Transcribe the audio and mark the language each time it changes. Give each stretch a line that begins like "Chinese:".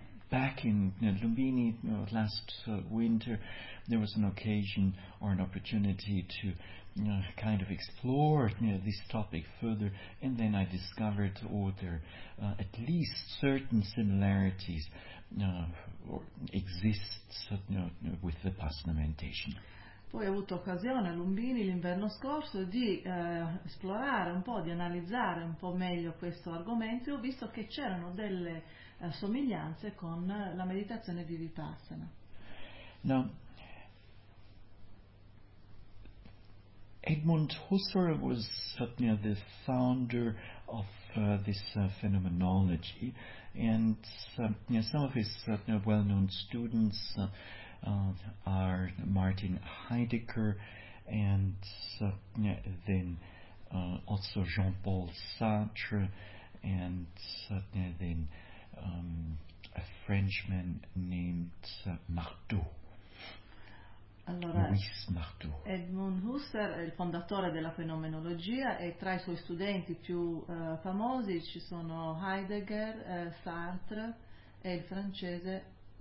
English: Back in Lumbini last winter, there was an occasion or an opportunity to kind of explore this topic further, and then I discovered at least certain similarities with the Pasna meditation.
Italian: Poi ho avuto occasione a Lumbini l'inverno scorso di esplorare un po', di analizzare un po' meglio questo argomento, e ho visto che c'erano delle somiglianze con la meditazione di Vipassana.
English: Now, Edmund Husserl was the founder of this phenomenology, and some of his well-known students are Martin Heidegger and also Jean-Paul Sartre and a Frenchman named Marteau.
Italian: Allora, Edmund Husserl, il fondatore della fenomenologia, e tra i suoi studenti più famosi ci sono Heidegger, Sartre e il francese